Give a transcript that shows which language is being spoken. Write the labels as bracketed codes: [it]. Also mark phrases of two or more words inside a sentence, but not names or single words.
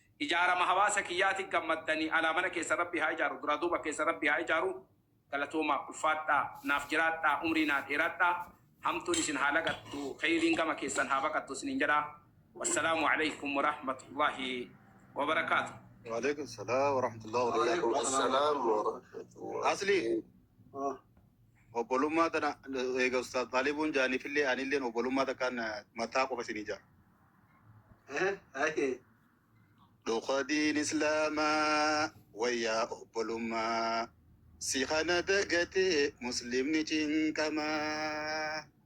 [om] Ijaarama hawaasa kiyyaati gammaddanii alaamana keessa Rabbi haa ijaaru. Duraa duuba keessa Rabbi haa ijaaru. Galatooma ulfaadhaa, naaf jiraadhaa, umrii naa dheeraadhaa. Hamtuun isin haa lagattu, khayriin gama keessan haa baqattu isiniin jedha. [ar] والسلام عليكم ورحمة الله وبركاته. وعليكم السلام ورحمة الله وبركاته. وعليكم السلام ورحمة الله. Asli. Ah. [om] Obbolummaa tana, eega Ustaaz Taalibuun jaaniifillee anilleen obbolummaa takkaan, eh, mataa qofa isin ijaa. Eh, aye. Dhuqa diin Islaamaa wayyaa obbolummaa si kana dagate muslimni cinqamaa.